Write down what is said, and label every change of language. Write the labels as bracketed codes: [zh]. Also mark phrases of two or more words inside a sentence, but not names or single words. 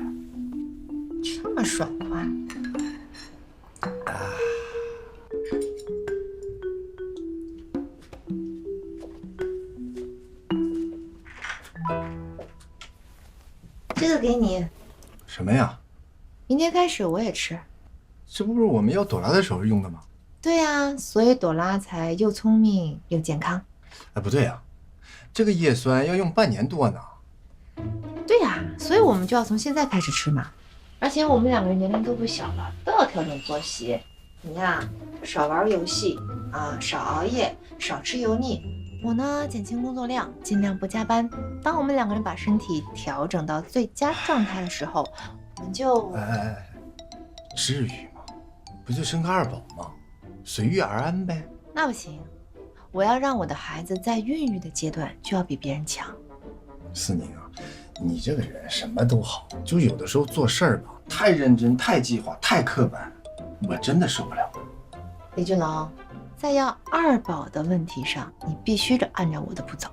[zh] 這麼爽快。這個給你。什麼呀？明天開始我也吃。這不是我們要朵拉的時候用的嗎？對呀，所以朵拉才又聰明又健康。哎，不對呀，這個葉酸要用半年多呢。對呀，所以我們就要從現在開始吃嘛。而且我們2個人年齡都不小了，都要調整作息。你呀，少玩遊戲啊，少熬夜，少吃油膩。我呢，減輕工作量，盡量不加班。當我們2個人把身體調整到最佳狀態的時候，我們就…… 哎，至於嗎？不就生個2寶嗎？隨遇而安唄。那不行，我要讓我的孩子在孕育的階段就要比別人強。思寧啊，你這個人什麼都好，就有的時候做事兒吧，太認真、太計劃、太刻板，我真的受不了。李俊龍，在要2寶的問題上，你必須得按照我的步驟。